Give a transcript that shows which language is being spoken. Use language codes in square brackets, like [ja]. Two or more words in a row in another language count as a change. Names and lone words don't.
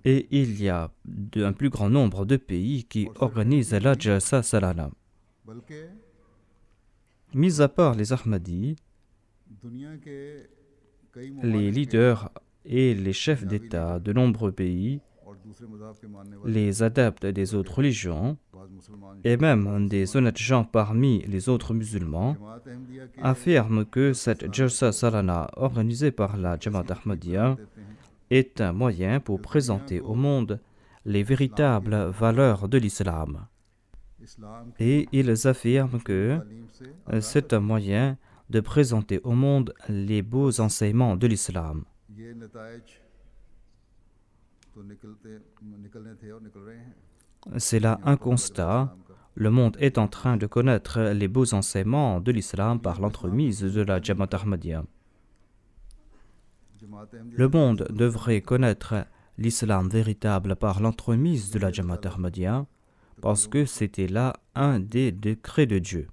[fr] et il y a un plus grand nombre de pays qui organisent la Jalsa Salana. [ur] बल्कि [fr] Mis à part les Ahmadis, [ur] دنیا کے کئی [fr] les [ur] ममालिक [fr] leaders et les chefs d'État de nombreux pays, [ur] اور دوسرے مذہب کے ماننے والے [fr] les adeptes des autres religions [ur] بعد مسلمان [fr] et même des honnêtes gens parmi les autres musulmans [ur] جماعت احمدیہ کے [fr] affirment que cette Jalsa Salana organisée par la Jamaat Ahmadiyya [ur] دیتے ہیں [fr] est un moyen pour présenter au monde les véritables valeurs de l'islam. [ur] اسلام کی [fr] Et ils affirment que [ur] تعلیم سے [fr] c'est un moyen de présenter au monde les beaux enseignements de l'islam. [ur] یہ نتائج تو نکلنے تھے اور نکل رہے ہیں. [fr] C'est là un constat. Le monde est en train de connaître les beaux enseignements de l'islam par l'entremise de la Jamaat Ahmadiyya. Le monde devrait connaître l'islam véritable par l'entremise de la Jamaat Ahmadiyya parce que c'était là un des décrets de Dieu.